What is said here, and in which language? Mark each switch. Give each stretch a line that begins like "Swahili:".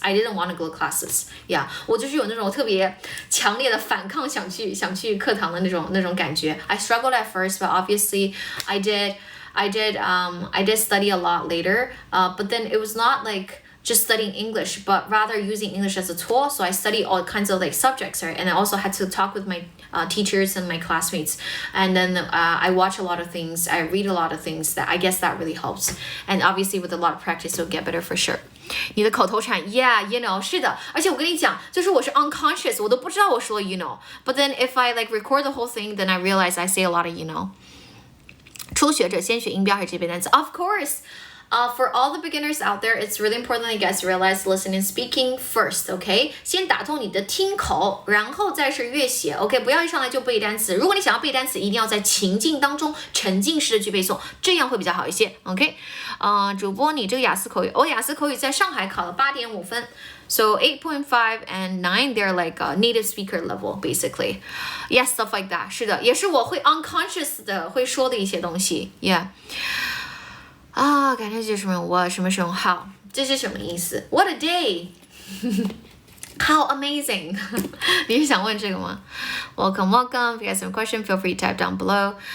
English: I didn't want to go to classes. Yeah.
Chinese: 我就是有那种特别强烈的反抗想去课堂的那种感觉
English: I struggled at first, but obviously I did study a lot later, but then it was not like just studying English, but rather using English as a tool. So I studied all kinds of like subjects, right? And I also had to talk with my teachers and my classmates. And then I watch a lot of things. I read a lot of things. That I guess that really helps. And obviously with a lot of practice, you'll get better for sure.
Chinese: 你的口头禅
English: yeah, you know,
Chinese: 是的。而且我跟你讲，就是我是 unconscious， 我都不知道我说了
English: you know. But then if I like record the whole thing, then I realize I say a lot of you know.
Chinese: 初学者先学音标还是这背单词
English: Of course. For all the beginners out there, it's really important that you guys realize listening and speaking first, okay?
Chinese: 先打通你的听口，然后再是阅写 ，OK？不要一上来就背单词。如果你想要背单词，一定要在情境当中沉浸式的去背诵，这样会比较好一些 ，OK？主播，你这个雅思口语，雅思口语在上海考了8.5分。
English: So 8.5 and 9, they're like a native speaker level, basically. Yeah, stuff like that.
Chinese: 是的，也是我会 unconscious 的会说的一些东西 ，Yeah. 感谢什么我什么时候好，这是什么意思 ？
English: What a day! How amazing!
Chinese: 你是想问这个吗
English: ？Welcome. If you guys have a question, feel free to type down below.